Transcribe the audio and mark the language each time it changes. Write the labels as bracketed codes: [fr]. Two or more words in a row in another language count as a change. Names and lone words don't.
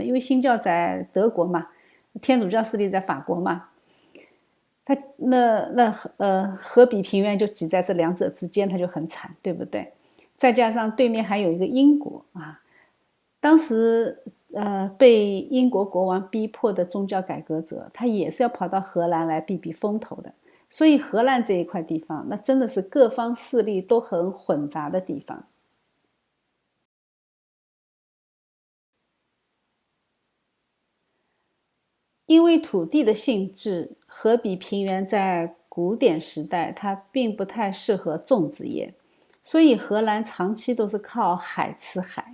[zh] 因為新教在德國嘛，天主教勢力在法國嘛。荷比平原就擠在這兩者之間，它就很慘，對不對？再加上對面還有一個英國啊，當時被英國國王逼迫的宗教改革者，他也是要跑到荷蘭來避避風頭的。所以荷蘭這一塊地方，那真的是各方勢力都很混雜的地方。因為土地的性質，荷比平原在古典時代它並不太適合種植業，所以荷蘭長期都是靠海吃海。